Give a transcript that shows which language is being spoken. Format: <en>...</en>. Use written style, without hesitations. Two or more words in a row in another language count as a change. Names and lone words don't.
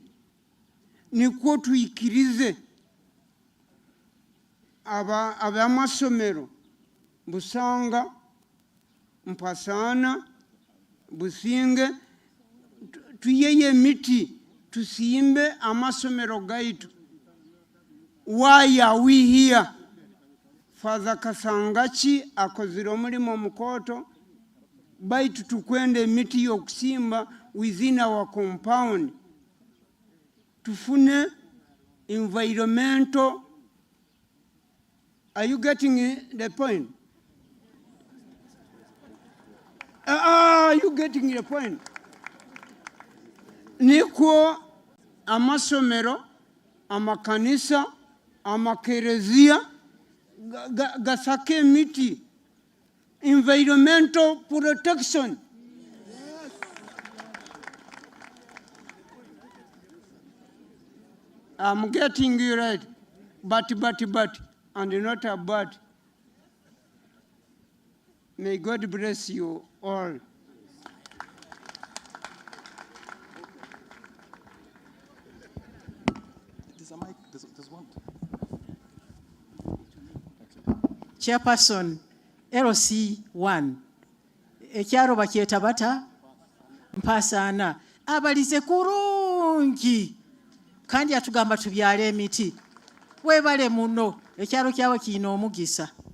<ttj>Nikwo tuikirize abamasomero Busanga, Mpasana, Businge, tuyeye miti, tusimbe amasomero gaitu.</ttj> <en>Why are we here?</en> <ttj>Father Kasangachi akozira omulimo mukoto, baitu tukwende miti yokusimba</ttj> <en>within our compound.</en> <ttj>Tufune environmental.</ttj> <en>Are you getting the point? Are you getting the point?</en> <ttj>Nikwo amasomero, amakanisa, amakerezia, gasake miti.</ttj> <en>Environmental protection. Yes. I'm getting you right. But, and not a but. May God bless you all. There's a mic, there's one.</en> <ttj>Chairperson, LC1 ekyalo bakyeta bata Mpasaana abalize kurungi kandi atugamba tubyale emiti webale muno ekyalo kyawe kiina omugisa.</ttj>